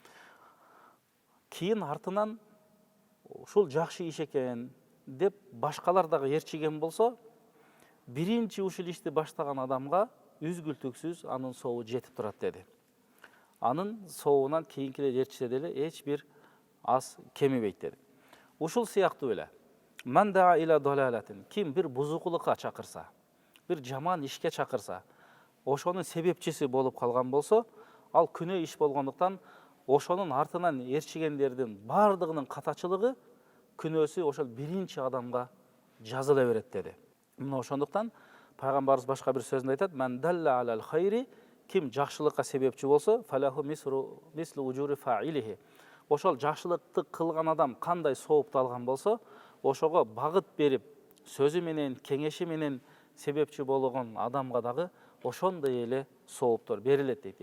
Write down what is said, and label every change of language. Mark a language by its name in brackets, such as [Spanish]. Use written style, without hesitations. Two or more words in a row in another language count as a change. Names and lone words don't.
[Kyrgyz] Кийин артынан ушул жакшы иш экен деп башкалар дагы ээрчиген болсо, биринчи ушул ишти баштаган адамга үзгүлтүксүз анын сообу жетип турат деди. Анын сообунан кийинкилер ээрчисе деле эч бир аз кемибейт деди. Ушул сыяктуу эле [Arabic] من دعا إلى ضلالة, [Kyrgyz] ким бир бузукулукка чакырса, бир жаман ишке чакырса, ошонун себепчиси болуп калган болсо, ал күнөө иш болгондуктан ошонун артынан ээрчигендердин бардыгынын катачылыгы, күнөөсү ошол биринчи адамга жазыла берет деди. Мына ошондуктан пайгамбарыбыз башка бир сөзүндө айтат: [Arabic] "من دل على الخير", [Kyrgyz] ким жакшылыкка себепчи болсо, [Arabic] فله مثل أجر فاعله. [Kyrgyz] Ошол жакшылыкты кылган адам кандай соопту алган болсо, ошого багыт берип, сөзү менен, кеңеши менен себепчи болгон адамга дагы ошондой эле сооптор берилет дейт.